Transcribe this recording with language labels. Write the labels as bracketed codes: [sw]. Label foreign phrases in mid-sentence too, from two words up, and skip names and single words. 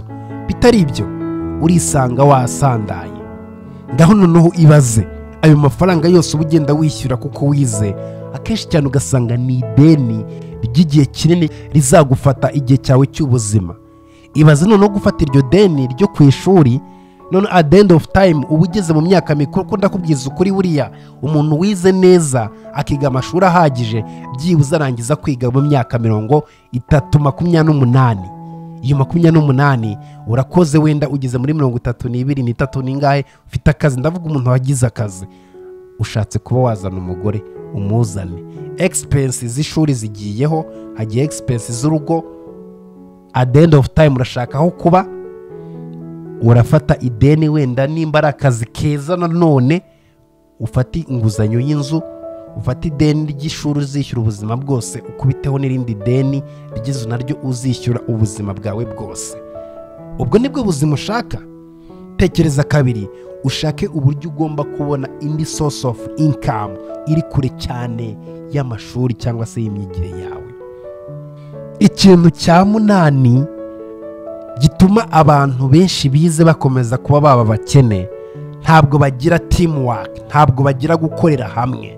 [rw] Bitari ibyo urisanga wasandaye. Ngaho noneho ibaze, ayo mafaranga yose uba ugenda wishyura kuko wize, akenshi cyane ugasanga ni ideni ry'igihe kinini rizagufata igihe cyawe cy'ubuzima. Ibaze noneho gufata iryo deni ryo ku ishuri, none [en] at the end of time [rw] uba ugeze mu myaka mikuru. Ko ndakubwiza ukuri, buriya umuntu wize neza akiga amashuri ahagije, byibuze arangiza kwiga mu myaka 30-28. Iyo 28 urakoze, wenda ugeze muri 32 ningahe ufite akazi. Ndavuga umuntu wagize akazi, ushatse kuba wazana umugore umuzane, expenses z'ishuri zigiyeho, hagiye expenses z'urugo. [en] At the end of time [rw] urashaka aho kuba, urafata ideni, wenda nimba ari akazi keza nanone ufate inguzanyo y'inzu, ufate ideni ry'ishuri uzishyura ubuzima bwose, ukubiteho n'irindi deni ry'inzu naryo uzishyura ubuzima bwawe bwose. Ubwo nibwo buzima ushaka? Tekereza kabiri, ushake uburyo ugomba kubona indi [en] source of income [rw] iri kure cyane y'amashuri cyangwa se y'imyigire yawe. Ikintu cya munani gituma abantu benshi bize bakomeza kuba baba bakene, ntabwo bagira teamwork, ntabwo bagira gukorera hamwe.